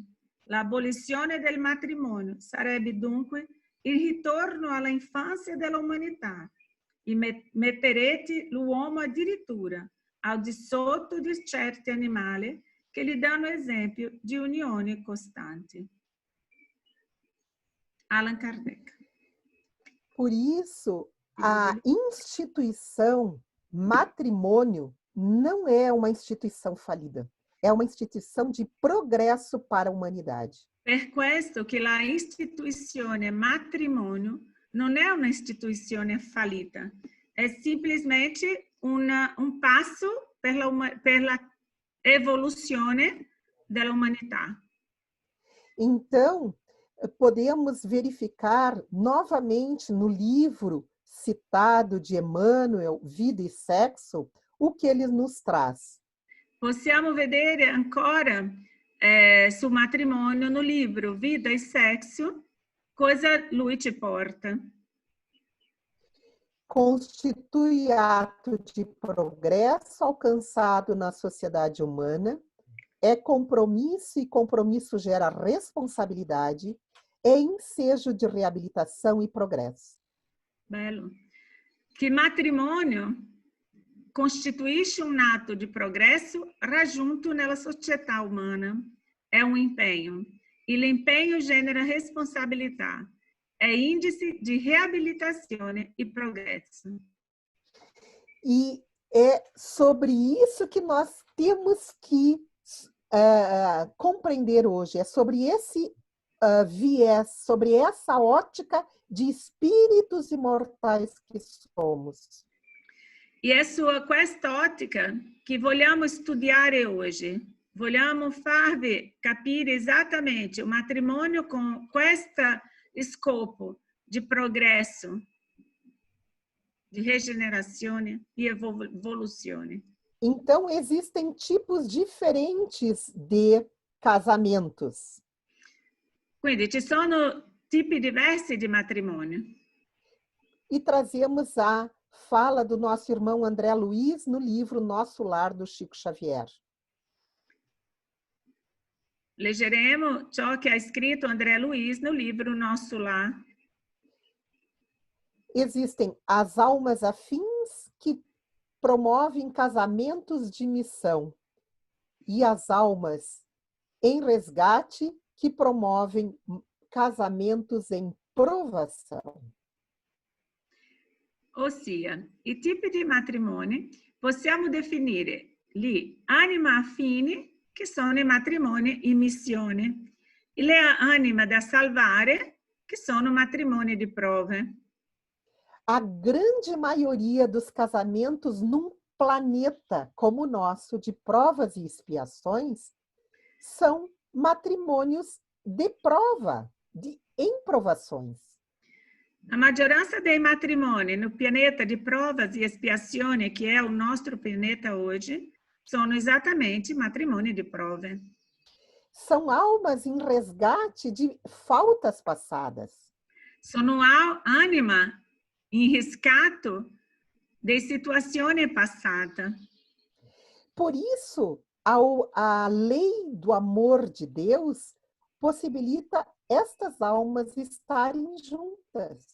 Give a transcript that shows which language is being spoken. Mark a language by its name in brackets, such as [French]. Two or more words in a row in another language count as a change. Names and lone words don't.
[Italian] L'abolizione del matrimonio sarebbe dunque il ritorno alla infanzia dell'umanità e metterete l'uomo addirittura al di sotto di certi animali che gli danno esempio di unione costante. Allan Kardec. [Portuguese] Por isso, a instituição matrimônio não é uma instituição falida. É uma instituição de progresso para a humanidade. [Italian] Per questo che la istituzione matrimonio non è una istituzione fallita, è semplicemente un passo per la evoluzione dell'umanità. [Portuguese] Então, podemos verificar novamente no livro citado de Emmanuel, Vida e Sexo, o que ele nos traz. [Italian] Possiamo vedere ancora sul matrimonio [Portuguese] no livro [Italian] Vida e Sexo cosa lui ci porta. [Portuguese] Constitui ato de progresso alcançado na sociedade humana, é compromisso e compromisso gera responsabilidade, é ensejo de reabilitação e progresso. [Italian] Bello. Che matrimonio costituisce un atto di progresso raggiunto nella società umana. È un impegno. E l'impegno genera responsabilità. È [Portuguese] índice de [Italian] reabilitazione e progresso. [Portuguese] E é sobre isso que nós temos que compreender hoje. É sobre esse viés, sobre essa ótica de espíritos imortais que somos. [Italian] E è su quest'ottica che vogliamo studiare oggi. Vogliamo farvi capire esattamente o matrimonio con questo scopo di progresso, di regenerazione e evoluzione. [Portuguese] Então, existem tipos diferentes de casamentos. [Italian] Quindi ci sono tipi diversi di matrimonio. [Portuguese] E trazemos a fala do nosso irmão André Luiz no livro Nosso Lar, do Chico Xavier. [Italian] Leggeremo ciò che ha scritto André Luiz [Portuguese] no livro [Italian] Nosso Lar. [Portuguese] Existem as almas afins que promovem casamentos de missão e as almas em resgate que promovem casamentos em provação. [Italian] Ossia, i tipi di matrimoni possiamo definire gli anima affini, che sono i matrimoni in missione, e le anima da salvare, che sono matrimoni di prove. [Portuguese] A grande maioria dos casamentos num planeta como o nosso, de provas e expiações, são matrimônios de prova, em provações. [Italian] A maggioranza dei matrimoni no pianeta di provas e espiazioni, che è il nostro pianeta oggi, sono esattamente matrimoni di prove. [Portuguese] São almas em resgate de faltas passadas. [Italian] Sono anima in riscatto di situazioni passate. [Portuguese] Por isso, a lei do amor de Deus possibilita estas almas estarem juntas.